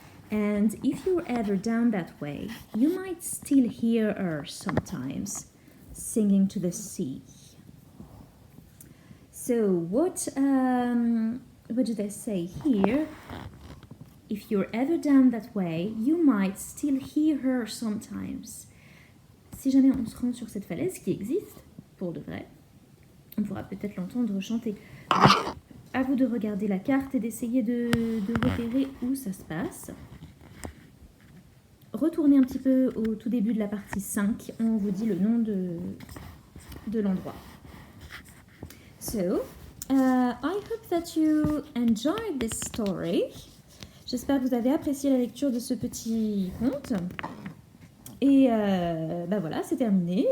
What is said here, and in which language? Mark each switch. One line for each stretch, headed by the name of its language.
English: And if you're ever down that way, you might still hear her sometimes singing to the sea. So what do they say here? If you're ever down that way, you might still hear her sometimes.
French: Si jamais on se rend sur cette falaise qui existe, pour de vrai, on pourra peut-être l'entendre chanter. Donc, à vous de regarder la carte et d'essayer de repérer où ça se passe. Retournez un petit peu au tout début de la partie 5, on vous dit le nom de l'endroit.
English: So, I hope that you enjoyed this story.
French: J'espère que vous avez apprécié la lecture de ce petit conte. Et voilà, c'est terminé.